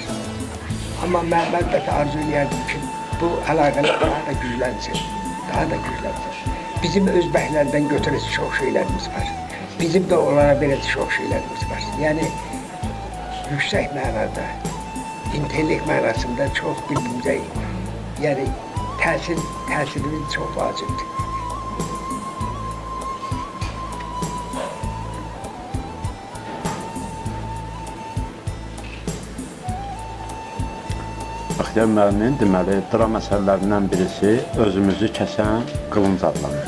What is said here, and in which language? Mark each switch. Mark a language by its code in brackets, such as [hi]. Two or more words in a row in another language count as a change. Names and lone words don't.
[tr] Ama ben de arzu ederdim ki [az] bu əlaqələr daha da güclənsin, daha da güclənsin. [tr] Bizim özbəklərdən götürücü çok şeylerimiz var. Bizim de onlara verici çok şeylerimiz var. Yani yüksek manada, intellekt manasında çok birbirimize yani təsirimiz çok vacibdir. [az] Bəxtiyar müəllimin deməli, dram əsərlərindən birisi özümüzü kəsən qılınc adlanır.